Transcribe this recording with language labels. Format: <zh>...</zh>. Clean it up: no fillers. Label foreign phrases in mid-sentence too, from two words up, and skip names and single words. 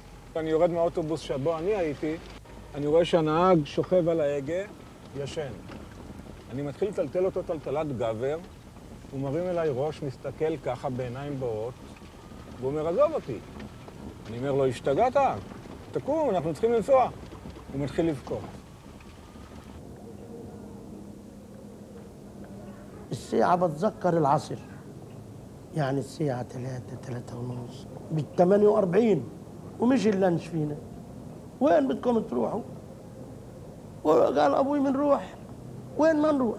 <he>אני יורד מהאוטובוס שבו אני הייתי, אני רואה שהנהג שוכב על ההגה, ישן. אני מתחיל לטלטל אותו טלטלת גבר, הוא מרים אליי ראש, מסתכל ככה בעיניים בועות, והוא אומר, עזוב אותי. אני אומר לו, השתגעת? תקום, אנחנו צריכים לנסוע. הוא מתחיל לבכות.</he> <ar>الساعة بتذكر العصر يعني الساعة 3:30 بال48 ومشي اللانش فينا وين بدكم تروحوا؟ وقال أبوي بنروح وين ما نروح؟</ar>